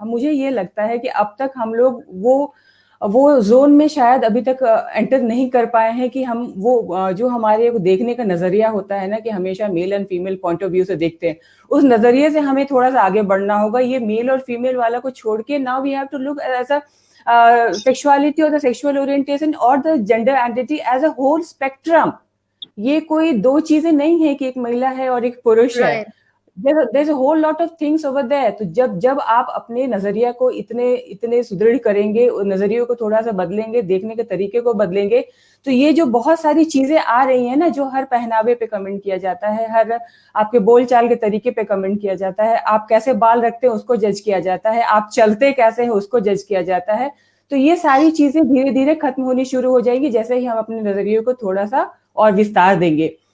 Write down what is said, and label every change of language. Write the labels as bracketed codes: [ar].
[hi] मुझे ये लगता है कि अब तक हम लोग वो जोन में शायद अभी तक एंटर नहीं कर पाए हैं कि हम वो जो हमारे देखने का नजरिया होता है ना कि हमेशा [en] male and female point of view [hi] से देखते हैं, उस नजरिए से हमें थोड़ा सा आगे बढ़ना होगा। ये मेल और फीमेल वाला को छोड़ के [en] Now we have to look as a sexuality और the sexual orientation और the gender identity as a whole spectrum. [hi] ये कोई दो चीजें नहीं है कि एक महिला है और एक पुरुष है। [en] There's a whole lot of things over there. [hi] तो जब आप अपने नजरिया को इतने सुदृढ़ करेंगे, नजरियों को थोड़ा सा बदलेंगे, देखने के तरीके को बदलेंगे, तो ये जो बहुत सारी चीजें आ रही हैं ना, जो हर पहनावे पे कमेंट किया जाता है, हर आपके बोलचाल के तरीके पे कमेंट किया जाता है, आप कैसे बाल रखते हैं उसको जज किया जाता है, आप चलते कैसे हैं उसको जज किया जाता है, तो ये सारी चीजें धीरे धीरे खत्म होनी शुरू हो जाएंगी जैसे ही हम अपने नजरियों को थोड़ा सा और विस्तार देंगे।